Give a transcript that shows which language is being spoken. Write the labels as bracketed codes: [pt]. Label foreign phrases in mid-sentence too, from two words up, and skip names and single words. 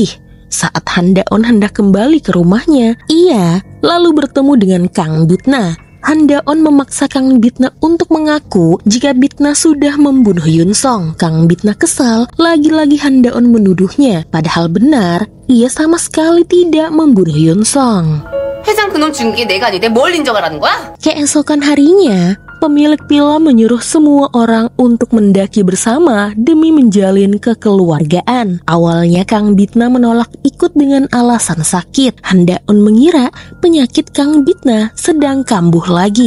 [id] Saat Han Da-eun hendak kembali ke rumahnya, ia lalu bertemu dengan Kang Bitna. Han Da-eun memaksa Kang Bitna untuk mengaku jika Bitna sudah membunuh Yun Song. Kang Bitna kesal, lagi-lagi Han Da-eun menuduhnya, padahal benar, ia sama sekali tidak membunuh Yun Song. [ko] 회장 그놈 죽인 게 내가 아닌데 뭘 인정을 하는 거야? [id] Keesokan harinya, pemilik villa menyuruh semua orang untuk mendaki bersama demi menjalin kekeluargaan. Awalnya Kang Bitna menolak ikut dengan alasan sakit. Han Da-eun mengira penyakit Kang Bitna sedang kambuh lagi.